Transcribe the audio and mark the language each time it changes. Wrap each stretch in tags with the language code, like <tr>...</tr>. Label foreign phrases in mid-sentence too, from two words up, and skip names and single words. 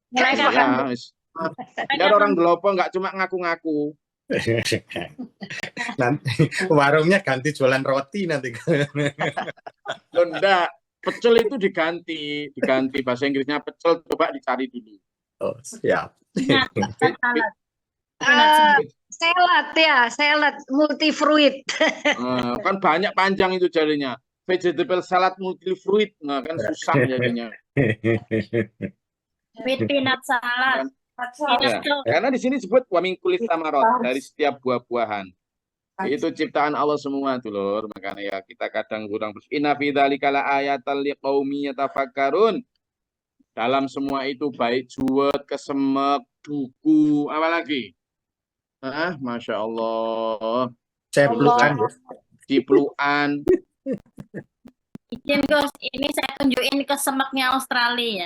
<id>Biar orang Ndolopo nggak cuma ngaku-ngaku. Nanti warungnya ganti jualan roti nanti. Loh, enggak, pecel itu diganti bahasa Inggrisnya pecel, coba dicari dulu. Oh, siap.</id> <en>Peanut butter salad. Peanut Ah, salad.</en> <id>salad ya,</id> <en>salad multifruit.</en> <id>Kan banyak panjang itu jadinya.</id> <en>Vegetable salad multifruit,</en> <id>nah kan susah jadinya.</id> <en>With peanut salad.</en> <id>Kan?</id> <en>Peanut</en> <id>Ya, tuh. karena di sini disebut</id> <ar>ومن كل الثمرات,</ar> <id>dari setiap buah-buahan. Itu ciptaan Allah semua tuh, Lur. Makanya ya kita kadang kurang</id> <ar>إن في ذلك لآيات لقوم يتفكرون.</ar> <id>Dalam semua itu baik juwet, kesemek, duku, apalagi?</id> <ar>ما شاء الله.</ar> <id>Ceplukan. Cipluan. Izin Gus, ini saya tunjukin ke semaknya Australia ya.</id>